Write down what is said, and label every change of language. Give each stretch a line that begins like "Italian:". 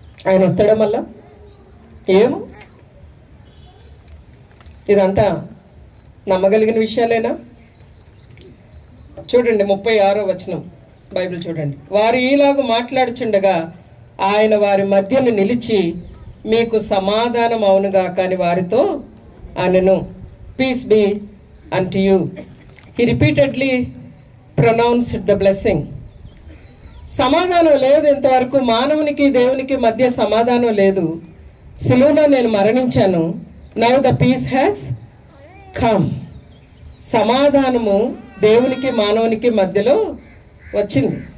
Telugu: ఆయన వస్తాడా మళ్ళా? ఏమో, ఇదంతా నమ్మగలిగిన విషయాలేనా? చూడండి 36వ వచనం బైబిల్ చూడండి. వారు ఈలాగు మాట్లాడుచుండగా ఆయన వారి మధ్యను నిలిచి, మీకు సమాధానం అవునుగా కానీ వారితో అనెను,
English: Peace be unto you. He repeatedly pronounced the blessing.
Telugu: సమాధానం లేదు ఇంతవరకు, మానవునికి దేవునికి మధ్య సమాధానం లేదు. సిలువలో నేను మరణించాను,
English: Now the peace has come.
Telugu: సమాధానము దేవునికి మానవునికి మధ్యలో వచ్చింది.